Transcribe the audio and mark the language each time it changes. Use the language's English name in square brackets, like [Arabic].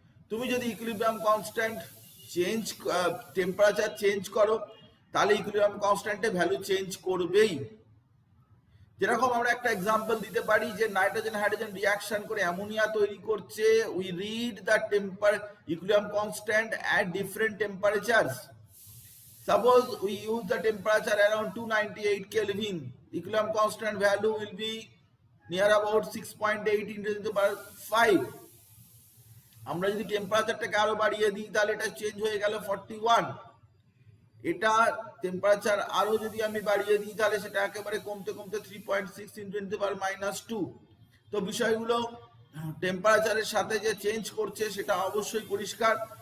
[Bangla] তুমি যদি equilibrium constant change temperature change করো তাহলে ইকুইলিব্রিয়াম কনস্ট্যান্টের ভ্যালু চেঞ্জ করবেই। যেরকম আমরা একটা এক্সাম্পল দিতে পারি যে নাইট্রোজেন হাইড্রোজেন রিঅ্যাকশন করে অ্যামোনিয়া তৈরি করছে, [English] We read the equilibrium constant at different temperatures. Suppose we use the temperature around 298 Kelvin, equilibrium constant value will be near about 6.8 into the power 5. [Bangla] আমরা যদি টেম্পারেচারটাকে আরো বাড়িয়ে দিই তাহলে এটা চেঞ্জ হয়ে গেল 41। এটা টেম্পারেচার আরো যদি আমি বাড়িয়ে দিই তাহলে সেটা একেবারে কমতে কমতে 3.6 into the power -2। তো বিষয়গুলো টেম্পারেচারের সাথে যে চেঞ্জ করছে সেটা অবশ্যই পরিষ্কার।